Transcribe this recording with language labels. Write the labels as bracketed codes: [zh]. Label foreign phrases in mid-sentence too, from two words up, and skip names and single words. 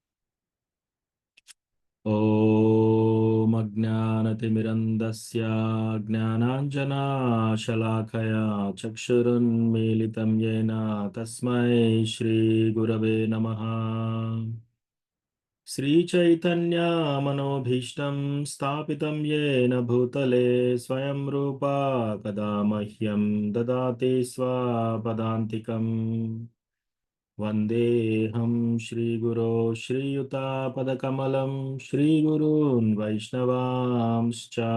[sa] ఓం అజ్ఞానతిమిరంధస్య జ్ఞానాంజనాశలాకయా చక్షురున్మీలితం యేన తస్మై శ్రీగురవే నమః. श्रीचैतन्यमनोभीष्टं स्थापितं येन भूतले स्वयं रूपा कदा मह्यं ददाति स्वपदान्तिकम्. वन्देऽहं श्रीगुरो श्रीयुतापदकमलं श्रीगुरून् वैष्णवांश्च